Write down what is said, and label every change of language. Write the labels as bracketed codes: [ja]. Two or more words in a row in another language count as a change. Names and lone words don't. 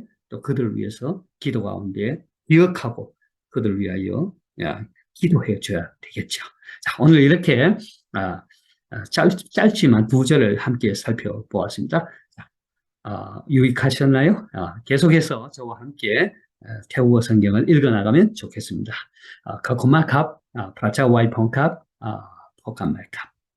[ko] 또 그들을 위해서 기도 가운데 기억하고 그들을 위하여 기도해 줘야 되겠죠. 자, 오늘 이렇게 짧지만 두 절을 함께 살펴보았습니다. 자, 유익하셨나요? 계속해서 저와 함께 태국어 성경을 읽어나가면 좋겠습니다. Có cùng mát [th] ครับ พระเจ้าไว้พรครับพบกันใหม่ครับ